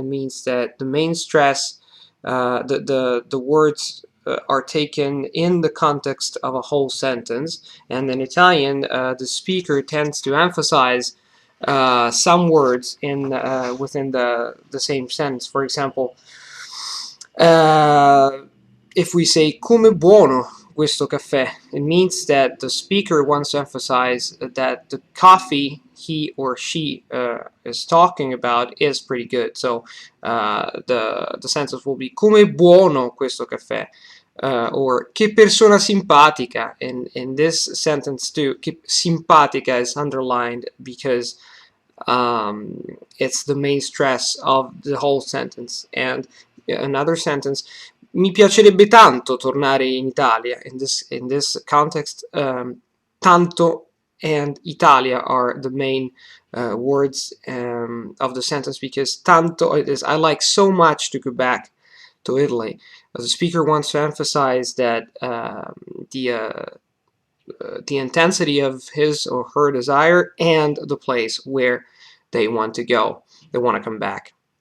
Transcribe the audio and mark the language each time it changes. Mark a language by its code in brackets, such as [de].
[en] That means that the main stress, the words are taken in the context of a whole sentence, and in Italian, the speaker tends to emphasize some words in within the same sentence. For example, uh, if we say [it] come buono questo caffè, [en] it means that the speaker wants to emphasize that the coffee he or she is talking about is pretty good. So the sentence will be [it] come buono questo caffè. Or che persona simpatica. [en] In this sentence too, simpatica is underlined because it's the main stress of the whole sentence. And another sentence, [it] mi piacerebbe tanto tornare in Italia. [en] In this context, tanto and Italia are the main words of the sentence, because tanto is I like so much to go back to Italy. The speaker wants to emphasize that the intensity of his or her desire and the place where they want to go. They want to come back.